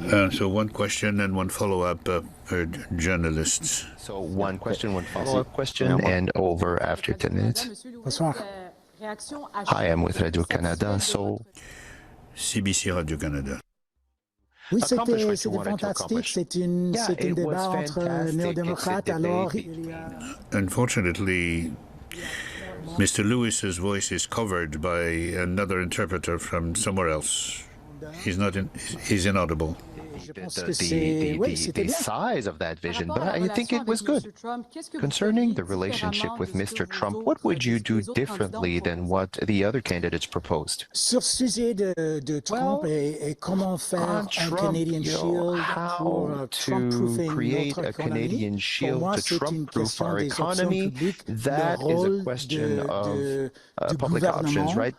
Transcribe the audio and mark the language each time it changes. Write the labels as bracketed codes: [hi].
[en] So one question and one follow-up per journalists. So one question, one follow-up question, and over after 10 minutes. Hi, I'm with Radio-Canada, so... CBC Radio-Canada. [fr] Oui, c'était fantastique. C'est un débat entre néo-démocrates. Alors, [en] Unfortunately, Mr. Lewis's voice is covered by another interpreter from somewhere else. He's inaudible. The size of that vision, but I think it was good. Concerning the relationship with Mr. Trump, what would you do differently than what the other candidates proposed? [fr] Sur sujet de Trump et comment faire un Canadian Shield [en] how to create a Canadian shield to Trump-proof our economy, that is a question of public options, right?